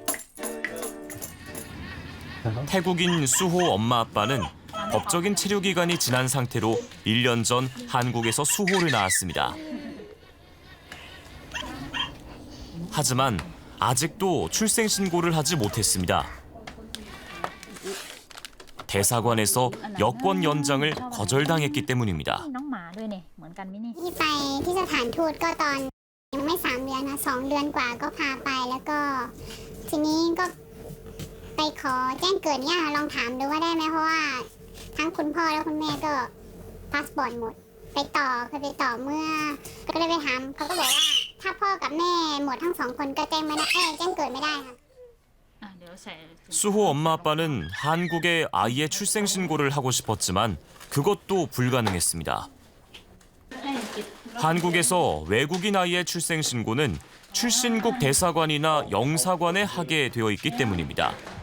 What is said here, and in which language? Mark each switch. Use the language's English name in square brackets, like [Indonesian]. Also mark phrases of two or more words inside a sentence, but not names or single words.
[Korean] 태국인 수호 엄마 아빠는 법적인 체류 기간이 지난 상태로 1년 전 한국에서 수호를 낳았습니다. 하지만 아직도 출생 신고를 하지 못했습니다. 대사관에서 여권 연장을 거절당했기 때문입니다. [Thai] ที่ไปที่สถานทูตก็ตอนยังไม่3 เดือนค่ะ2 เดือนกว่าก็พาไปแล้วก็ทีนี้ก็ไปขอแจ้งเกิดเนี่ยลองถามดูว่าได้ไหมเพราะว่าทั้งคุณพ่อและคุณแม่ก็พาสปอร์ตหมดไปต่อเคยไปต่อเมื่อก็เลยไปถามเขาก็บอกว่าถ้าพ่อกับแม่หมดทั้ง2 คนก็แจ้งไม่ได้แจ้งเกิดไม่ได้ค่ะ [Korean] 수호 엄마 아빠는 한국에 아이의 출생 신고를 하고 싶었지만 그것도 불가능했습니다. 한국에서 외국인 아이의 출생 신고는 출신국 대사관이나 영사관에 하게 되어 있기 때문입니다.